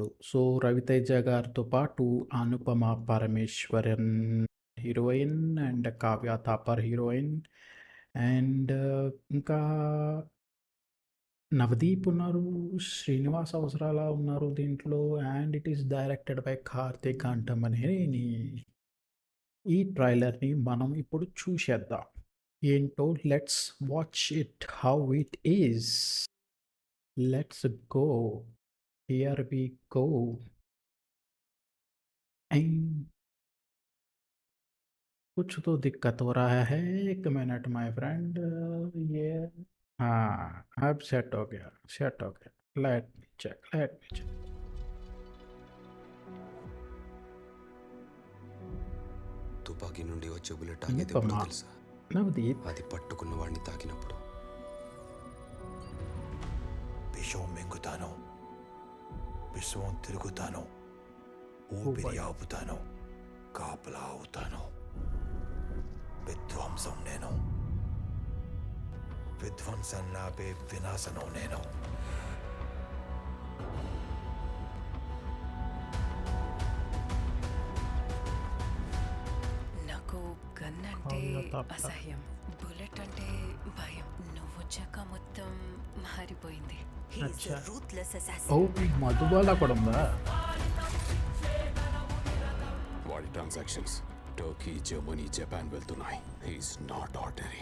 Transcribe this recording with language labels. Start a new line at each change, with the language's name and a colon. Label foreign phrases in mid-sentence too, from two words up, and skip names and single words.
Telugu: సో, 'రవితేజ' గారితో పాటు 'అనుపమ పరమేశ్వరన్'
English: heroine and
Telugu: 'కావ్య థాపర్'
English: heroine and
Telugu: ఇంకా 'నవదీప్' ఉన్నారు. 'శ్రీనివాస్ అవసరాల' ఉన్నారు దీంట్లో
English: and it is directed by
Telugu: 'కార్తీక్ అంటమనేని' ఈ ట్రైలర్‌ని మనం ఇప్పుడు చూసేద్దాం. ఏంటో
English: let's watch it how it is. Let's go. Here we go.
Hindi: एंड कुछ तो दिक्कत हो रहा है। 1 मिनट
English: my friend.
Hindi: ये हाँ, अब सेट हो गया, सेट हो गया।
English: let me check, let me check.
Telugu: తుపాకీ నుండి వచ్చే బుల్లెట్ ఆగేది ఎప్పుడో अनुपमा తెలుసా? नवदीप అది పట్టుకున్న వాడిని తాకినప్పుడు. విషం మింగుతాను, విశ్వం తిరుగుతాను, ओ ఊపిరి भाई ఆపుతాను, కాపలా అవుతాను. విధ్వంసం నేను, విధ్వంసం నాపే వినాశనం నేను. నాకు గన్ అంటే काव्या थापर అసహ్యం, బుల్లెట్ అంటే భయం. నువ్వొచ్చాక మొత్తం మారిపోయింది.
Hindi: अच्छा ओ
Telugu: మధుబాల కూడా ఉందా వాడి ట్రాన్సాక్షన్స్ టర్కీ, జర్మనీ, జపాన్ వెళ్తున్నాయి.
English: He's not ordinary.